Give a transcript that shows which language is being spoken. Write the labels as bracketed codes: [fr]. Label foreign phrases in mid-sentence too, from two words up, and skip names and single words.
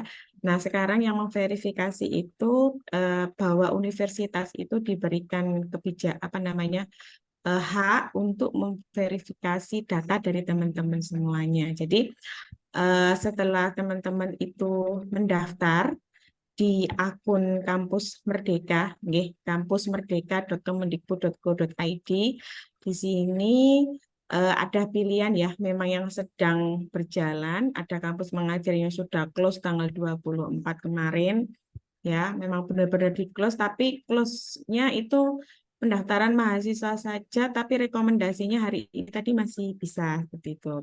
[id] Nah, sekarang yang memverifikasi itu bahwa universitas itu diberikan apa namanya hak untuk memverifikasi data dari teman-teman semuanya. Jadi setelah teman-teman itu mendaftar di akun Kampus Merdeka, nggih, kampusmerdeka.kemendikbud.go.id. Di sini ada pilihan ya, memang yang sedang berjalan, ada kampus mengajar yang sudah close tanggal 24 kemarin, ya, memang benar-benar di close, tapi close-nya itu pendaftaran mahasiswa saja, tapi rekomendasinya hari ini tadi masih bisa seperti itu.